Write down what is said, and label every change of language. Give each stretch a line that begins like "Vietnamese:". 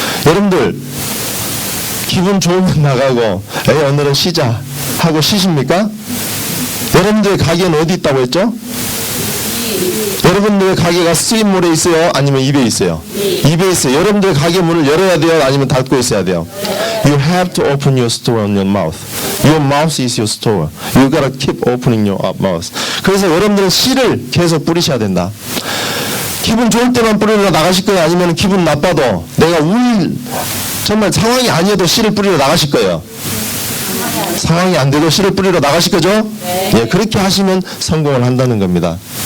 Korean: 여러분들 기분 좋으면 나가고 에이 오늘은 쉬자 하고 쉬십니까? 여러분들의 가게는 어디 있다고 했죠? 여러분들의 가게가 스트리트몰에 있어요? 아니면 입에 있어요? 입에 있어요. 여러분들의 가게 문을 열어야 돼요? 아니면 닫고 있어야 돼요?
English: You have to open your store on your mouth. Your mouth is your store. You gotta keep opening your mouth.
Korean: 그래서 여러분들은 씨를 계속 뿌리셔야 된다. 기분 좋을 때만 뿌리러 나가실 거예요? 아니면 기분 나빠도 내가 정말 상황이 아니어도 씨를 뿌리러 나가실 거예요? 상황이 안 돼도 씨를 뿌리러 나가실 거죠? 네. 예, 그렇게 하시면 성공을 한다는 겁니다.